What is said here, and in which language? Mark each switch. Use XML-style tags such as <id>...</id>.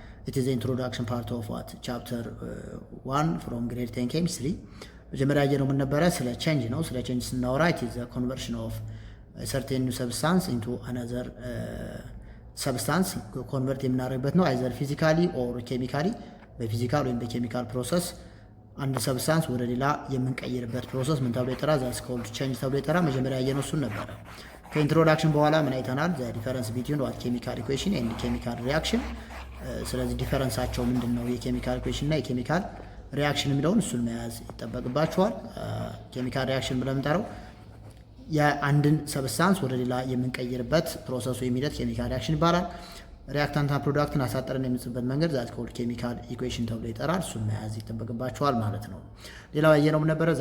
<en>It is the introduction part of what chapter 1 from grade 10 chemistry.</en> <am>መጀመሪያ ያየነው ምን ነበረ? ስለ ቼንጅ ነው። ስለ ቼንጅ ስናወራ</am> <en>it is the conversion of a certain new substance into another substance</en> <am>ኮንቨርት የምናደርግበት ነው።</am> <en>either physically or chemically</en> <am>በፊዚካል ወይም በኬሚካል ፕሮሰስ አንድ ሰብስታንስ ወደ ሌላ የምንቀይርበት ፕሮሰስ ምን ተብሎ ይጠራል?</am> <en>that's called change</en> <am>ተብሎ ይጠራል። መጀመሪያ ያየነው እሱን ነበረ። ከኢንትሮዳክሽን በኋላ ምን አይተናል?</am> <en>the difference between what chemical equation and chemical reaction።</en> <am>ስለዚህ ዲፈረንሳቸው ምንድነው? የኬሚካል ኢኩዌሽን እና የኬሚካል ሪአክሽን የሚለውን እሱን መያዝ ይጠበቅባቸዋል። ኬሚካል ሪአክሽን ብለን የምንጠራው የአንድን ሰብስታንስ ወደ ሌላ የምንቀይርበት ፕሮሰሱ ሂደት ኬሚካል ሪአክሽን ይባላል። ሪአክታንትና ፕሮዳክትን አሳጥረን የምንጽፍበት መንገድ</am> <en>ዛት ኮልድ</en> <am>ኬሚካል ኢኩዌሽን ተብሎ ይጠራል። እሱን መያዝ ይጠበቅባቸዋል ማለት ነው። ሌላው ያየነው ምን ነበረ?</am>